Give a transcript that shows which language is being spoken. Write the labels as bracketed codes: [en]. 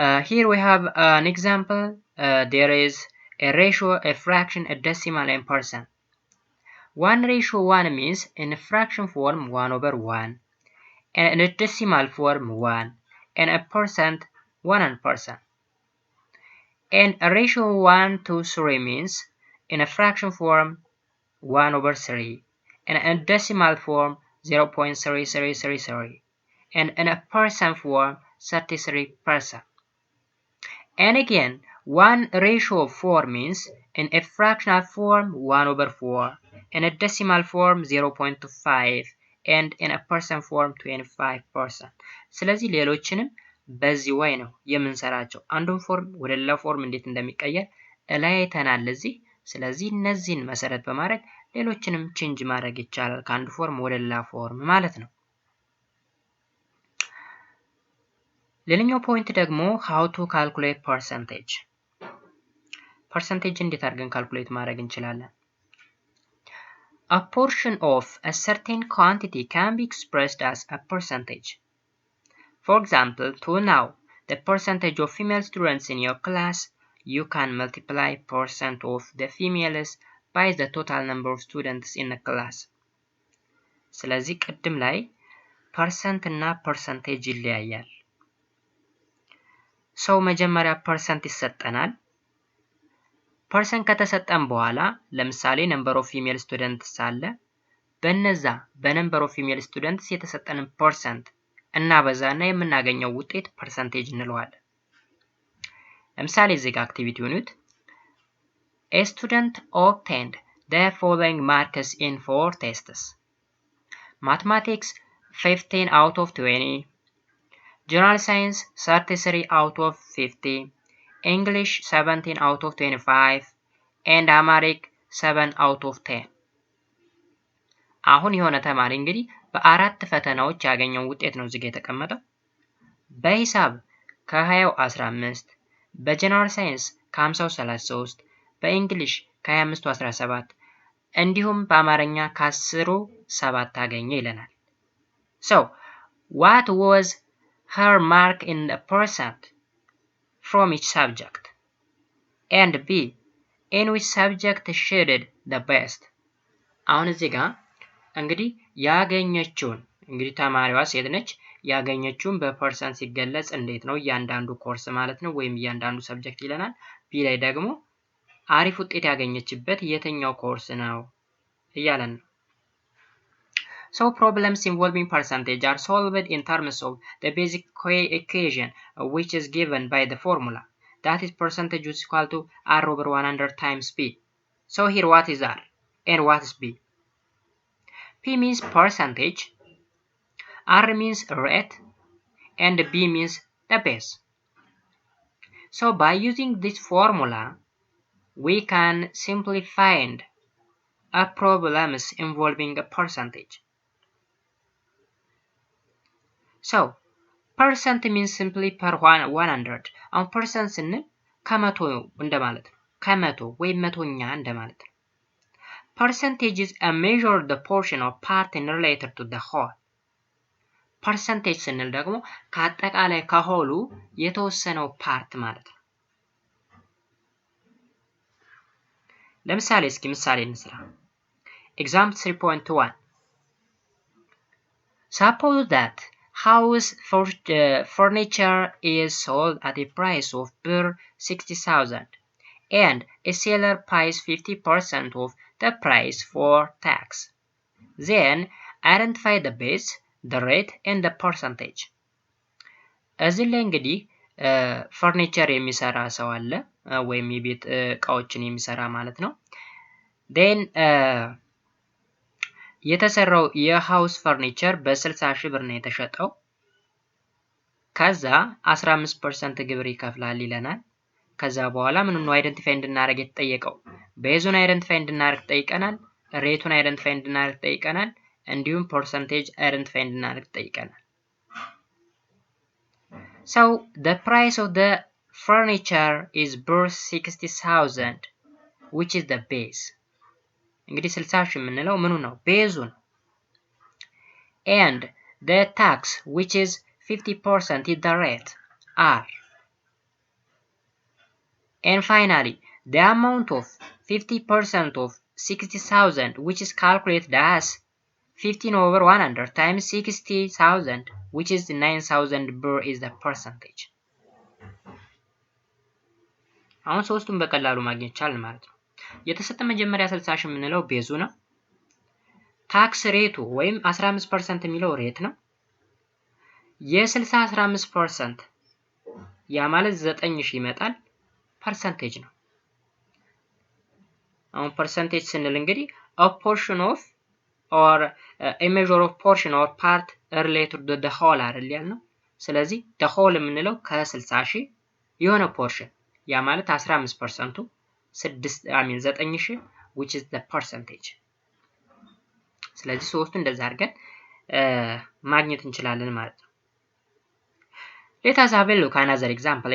[en] here we have an example there is a ratio a fraction a decimal and percent 1:1 means in a fraction form 1/1 and in a decimal form 1 and a percent 100% and a ratio 1:3 means in a fraction form 1/3 and in a decimal form 0.3333 and in a percent form 33%. And again 1:4 means in a fractional form 1/4 in a decimal form 0.25 and in a percent form 25%. [am] ስለዚህ ሌሎችንም በዚህ way ነው የምንሰራቸው አንዱን ፎርም ወደ ሌላ ፎርም እንዴት እንደሚቀየር እላይተናል ለዚህ ስለዚህ እነዚህን መሰረት በማድረግ ሌሎችንም ቼንጅ ማድረግ ይቻላል ከአንዱ ፎርም ወደ ሌላ ፎርም ማለት ነው ሌላኛው ፖይንት ደግሞ [en] how to calculate percentage [am] እንዴት አድርገን ካልኩሌት ማድረግ እንችላለን [en] A portion of a certain quantity can be expressed as a percentage. For example, to know the percentage of female students in your class, you can multiply percent of the females by the total number of students in the class. [am] ስለዚህ ቅድም ላይ ፐርሰንት እና ፐርሰንቴጅ ይለያያል ሰው መጀመሪያ ፐርሰንት ይሰጠናል ፐርሰንት ከተሰጠን በኋላ ለምሳሌ number of female students አለ በነዛ በnumber of female students የተሰጠንን ፐርሰንት እናበዛና የምናገኘው ውጤት ፐርሰንቴጅ እንለዋለን ለምሳሌ እዚህ ጋር አክቲቪቲ ዩኒት [en] A student obtained the following marks in 4 tests Mathematics 15 out of 20 General Science 33 out of 50 English 17 out of 25 and Amharic 7 out of 10 [am] አሁን የሆነ ተማሪ እንግዲህ በአራት ፈተናዎች ያገኘው ውጤት ነው እዚህ ጋር የተቀመጠው በሂሳብ ከ20 15 በጀነራል ሳይንስ ከ50 33 በእንግሊሽ ከ25 17 እንዲሁም በአማርኛ ከ10 7 አገኘ ይለናል። [en] So what was her mark in the percent from each subject? And B, in which subject she did the best? [am] አሁን እዚህ ጋር እንግዲህ ያገኘችውን እንግዲህ ተማሪዋ ሴት ነች። ያገኘችውን በፐርሰንት ሲገለጽ እንዴት ነው? እያንዳንዱ ኮርስ ማለት ነው ወይም እያንዳንዱ ሰብጀክት ይለናል። ቢ ላይ ደግሞ አሪፍ ውጤት ያገኘችበት የትኛው ኮርስ ነው እያለን ነው። [en] So problems involving percentage are solved in terms of the basic equation which is given by the formula. That is percentage is equal to R over 100 times P. So here what is R and what is P? P means percentage, R means rate, and B means the base. So by using this formula, we can simply find a problems involving a percentage. So percent means simply per 100. [am] አሁን percent ስንል ከመቶ እንደማለት ነው። [en] ከመቶ ወይም መቶኛ እንደማለት ነው። Percentage is a measure of the portion of part in related to the whole. [am] Percentage ስንል ደግሞ ከአጠቃላይ ከሆሉ የተወሰነው ፓርት ማለት ነው። ለምሳሌ እስኪ ምሳሌ እንስራ። [en] Example 3.1. Suppose that house furniture is sold at a price of per 60,000 and a seller pays 50% of the price for tax. Then identify the base, the rate and the percentage. [am] እዚህ ላይ እንግዲህ ፈርኒቸር የሚሰራ ሰው አለ ወይም የቤት እቃዎችን የሚሰራ ማለት ነው። then የተሰራው የሃውስ ፈርኒቸር በ60 ሺህ ብር ነው የተሸጠው። ከዛ 15% ግብር ይከፍላል ይለናል። ከዛ በኋላ ምን ነው አይደንቲፋይ እንድናደርግ የተጠየቀው? ቤዙን አይደንቲፋይ እንድናደርግ ጠይቀናል። ሬቱን አይደንቲፋይ እንድናደርግ ጠይቀናል። እንዲሁም ፐርሰንቴጅ አይደንቲፋይ እንድናደርግ ጠይቀናል። [en] So the price of the furniture is worth 60,000 which is the base. [am] እንግዲህ 60 ሺህ የምንለው ምኑ ነው? ቤዙ ነው። [en] And the tax which is 50% is the rate R. And finally, the amount of 50% of 60,000 which is calculated as 15 over 100 times 60,000 which is 9,000 ብር is the percentage. [am] አሁን ሶስቱን በቀላሉ ማግኘት ቻልን ማለት ነው። የተሰጠ መጀመሪያ 60 ሺህ የምንለው ቤዙ ነው። ታክስ ሬቱ ወይም 15% የሚለው ሬት ነው። የ60 15% ያ ማለት 9000 ይመጣል። ፐርሰንቴጅ ነው። አሁን ፐርሰንቴጅ ስንል እንግዲህ [en] a portion of or a measure of portion or part related to the whole [am] አይደል ያልነው። ስለዚህ the whole የምንለው ከ60 ሺህ የሆነ ፖርሽን ያ ማለት 15%ቱ 9000 [en] which is the percentage. [am] ስለዚህ ሶስቱ እንደዛ አድርገን ማግኘት እንችላለን ማለት ነው። [en] Let us have a look at another example.